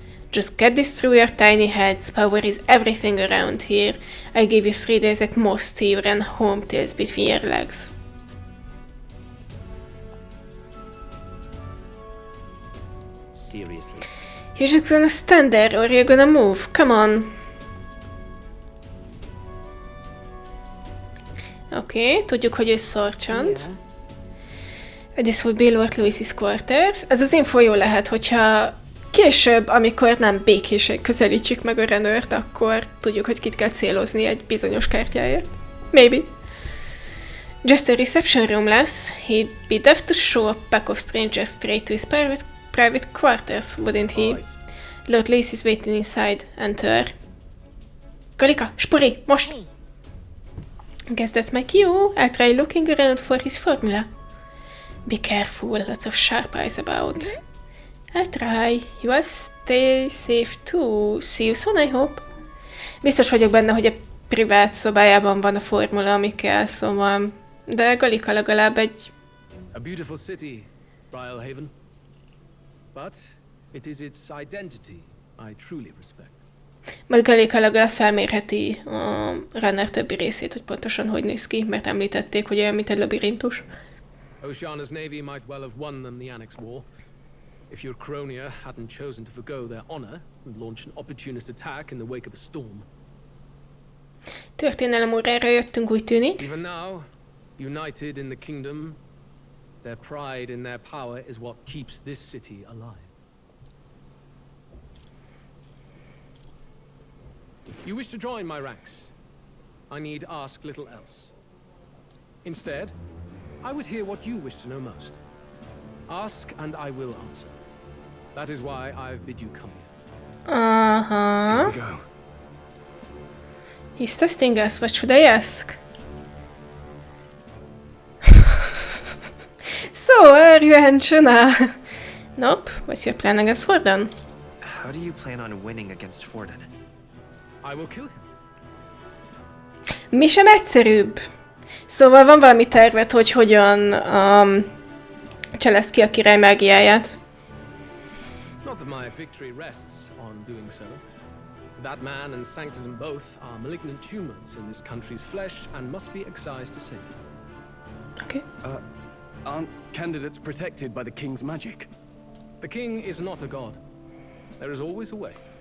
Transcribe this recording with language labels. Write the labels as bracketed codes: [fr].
[en] Just get this through your tiny heads. Power is everything around here. I give you 3 days at most to run home tails between your legs. Seriously. You're just gonna stand there or you're gonna move. Come on. [hu] Oké, tudjuk, hogy ő sergeant. [en] This would be Lord Louis's quarters. [hu] Ez az info jó lehet, hogyha később, amikor nem békésen közelítsük meg a runner-t, akkor tudjuk, hogy kit kell célozni egy bizonyos kártyáért. [en] Maybe. Just a reception room [hu] lesz. [en] He'd be deft to show a pack of strangers straight to his private quarters, wouldn't he? Lord Louis is waiting inside. Enter. Gallica, [hu] spori, most! [en] Guess that's my cue. I'll try looking around for his formula. Be careful, lots of sharp eyes about. I'll try. You will stay safe too. See you soon, I hope. [hu] Biztos vagyok benne, hogy a privát szobájában van a formula, ami kell, szóval... De Gallica legalább egy... [en] A beautiful city, Briarhaven. But it is its identity I truly respect. [hu] Majd Gallica legalább felmérheti a runner többi részét, hogy pontosan hogy néz ki, mert említették, hogy olyan, mint egy labirintus. [en] Oceana's navy might well have won them the Annex War. If your Cronia hadn't chosen to forgo their honor and launch an opportunist attack in the wake of a storm. [hu] Történelem órára jöttünk, úgy tűnik. [en] Even now, united in the kingdom, their pride in their power is what keeps this city alive. You wish to join my ranks. I need ask little else. Instead, I would hear what you wish to know most. Ask and I will answer. That is why I've bid you come here. Uh-huh. Here we go. He's testing us. What should I ask? So, are you Angela? Nope. What's your plan against Forden? How do you plan on winning against Forden? I will kill him. [hu] Mi sem egyszerűbb. Szóval van valami terved, hogy hogyan cseleszt ki a király mágiáját. [en] Not that my victory rests on doing so. That man and Sanctism both are malignant tumors in this country's flesh and must be excised to save them. Okay. Aren't candidates protected by the king's magic? The king is not a god. There is always a way.